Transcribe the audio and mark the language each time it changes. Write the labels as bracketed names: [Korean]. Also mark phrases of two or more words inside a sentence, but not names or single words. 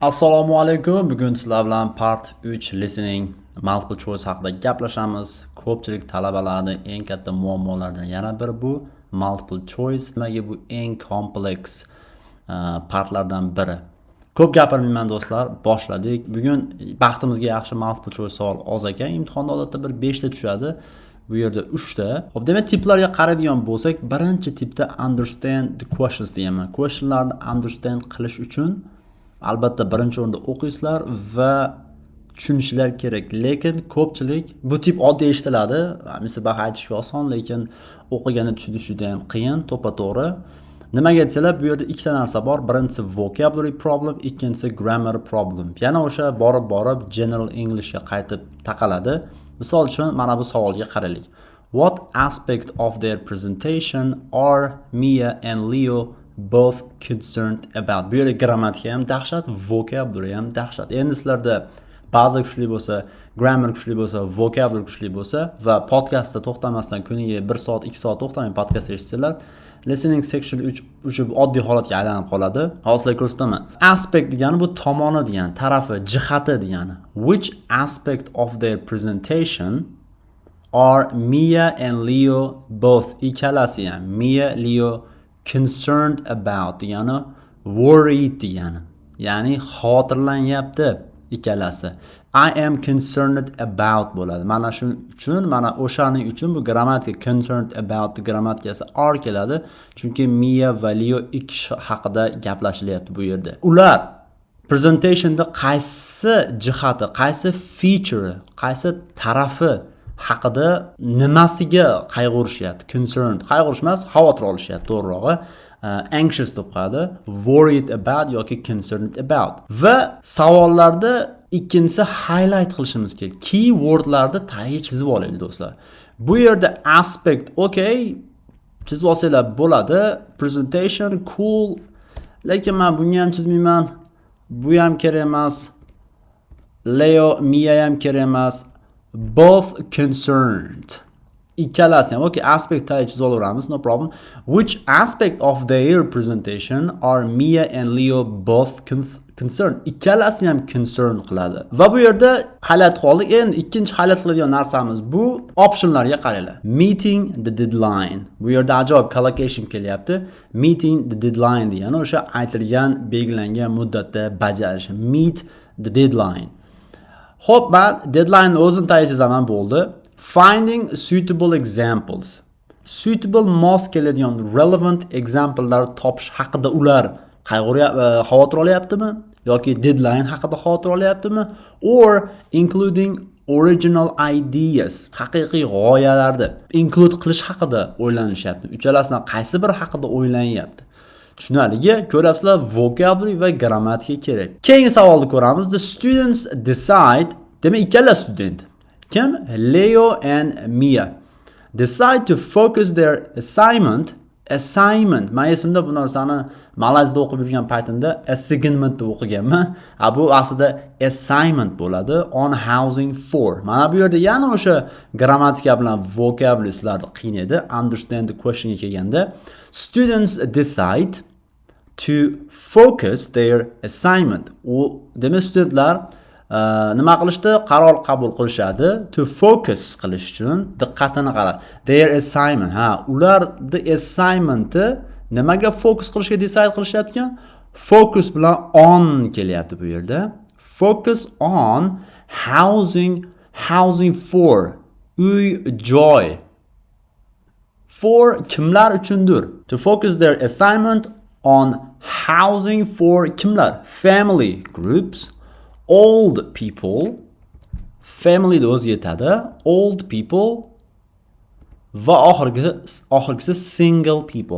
[Uzbek] Assalomu alaykum. Bugun sizlar bilan [English] part 3 listening multiple choice [Uzbek] haqida gaplashamiz. Ko'pchilik talabalarning eng katta muammolaridan yana biri bu [English] multiple choice. [Uzbek] Nimaga bu eng kompleks partlardan biri. Ko'p gapirmayman do'stlar, boshladik. Bugun baxtimizga yaxshi [English] multiple choice [Uzbek] savol oz ekan. Imtihonda odatda bir 5 ta tushadi. Bu yerda 3 ta. Xo'p, demak tiplarga qaraydigan bo'lsak, birinchi tipda [English] understand the questions [Uzbek] deyman. Questionlarni understand qilish uchun albatta birinchi o'rinda o'qiysizlar va tushunishlar kerak. Lekin ko'pchilik bu tip oddiy eshitiladi. Misol baha aytishga oson, lekin o'qiganda tushunish juda ham qiyin, to'ppa-to'g'ri. Nimaga aytsalar, bu yerda ikkita narsa bor. Birinchisi [English] vocabulary problem, [Uzbek] ikkinchisi [English] grammar problem. [Uzbek] Yana o'sha borib [English] general Englishga [Uzbek] qaytib taqaladi. Misol uchun mana bu savolga qaraylik. [English] What aspect of their presentation are Mia and Leo both concerned about? [Uzbek] Bu yerda grammatika ham dahshat, vocabulary ham dahshat. Endi sizlarda ba'zi kuchli bo'lsa, grammar kuchli bo'lsa, vocabulary kuchli bo'lsa va podcastda to'xtamasdan kuniga 1 soat, 2 soat to'xtamay podcast eshitsanglar, [English] listening section 3 [Uzbek] o'sha oddiy holatga aylanib qoladi. Hozir ko'rsataman. Aspect degani bu tomoni degani, tarafi, jihati degani. [English] Which aspect of their presentation are Mia and Leo both, [Uzbek] ikkalasi ham Mia, Leo [English] concerned about [Uzbek] degani, worried degani. Ya'ni xotirlanyapti ikkalasi. [English] I am concerned about bo'ladi. [Uzbek] Mana shuning uchun, mana o'shaning uchun bu grammatika [English] concerned about [Uzbek] grammatikasi are keladi. Chunki Mia va Leo ikki kishi haqida gaplashilyapti bu yerda. Ular presentationda qaysi jihati, qaysi feature, qaysi tarafi haqida nimasiga qayg'urishyapti? Concerned, qayg'urish emas, xavotir olishyapti to'g'rirog'i. Anxious deb qo'yadi, [English] worried about yoki concerned about. [Uzbek] Va savollarda ikkinchisi highlight qilishimiz kerak. Keywordlarni tagiga chizib olaylik do'stlar. Bu yerda aspect, okay, chizib olsanglar bo'ladi. [English] Presentation cool. [Uzbek] Lekin men bunga ham chizmayman. Bu ham kerak emas. Leo, Mia ham kerak emas. [English] Both concerned. [Uzbek] Ikkalasi ham, okay, aspect tagiga chizib olaveramiz, [English] no problem. Which aspect of their presentation are Mia and Leo both concerned? [Uzbek] Ikkalasi ham concern qiladi. Va bu yerda highlight qoldik. Endi ikkinchi highlight qiladigan narsamiz bu optionlarga qaranglar. [English] Meeting the deadline. [Uzbek] Bu yerda ajoyib collocation kelyapti. [English] Meeting the deadline [Uzbek] degani o'sha aytilgan, belgilangan muddatda bajarish. [English] Meet the deadline. [Uzbek] Xo'p, men deadline o'zini tagiga chizaman, bo'ldi. [English] Finding suitable examples. [Uzbek] Suitable mos keladigan [English] relevant example'lar [Uzbek] topish haqida ular xavotir olyaptimi yoki deadline haqida xavotir olyaptimi? [English] Or including original ideas, [Uzbek] haqiqiy g'oyalarni include qilish haqida o'ylanishyapti. Uchalasidan qaysi biri haqida o'ylanyapti? Tushunarligi, ko'ryapsizlar, vocabulary va grammatika kerak. Keyingi savolni ko'ramiz. [English] The students decide, [Uzbek] demak ikkala student, kim? [English] Leo and Mia decide to focus their assignment. [Uzbek] Men esimda bu narsani Malayziyada o'qib yurgan paytimda assignment deb o'qiganman. Bu aslida assignment bo'ladi, [English] on housing for. [Uzbek] Mana bu yerda yana o'sha grammatika bilan vocabulary sizlarni qiynaydi. [English] Understand the questionga kelganda students decide to focus their assignment. [Uzbek] Demak studentlar nima qilishdi? Qaror qabul qilishadi. [English] To focus [Uzbek] qilish uchun diqqatini qarang. [English] Their assignment. [Uzbek] Ularni assignmenti nimaga focus qilishga decide qilishyapti? Focus bilan on kelyapti bu yerda. [English] Focus on housing for. [Uzbek] Uy, joy. For kimlar uchundir? [English] To focus their assignment on housing for kimlar? Family groups. Old people, family [Uzbek] da o'zi yetadi, [English] old people [Uzbek] va oxirgisi [English] single people.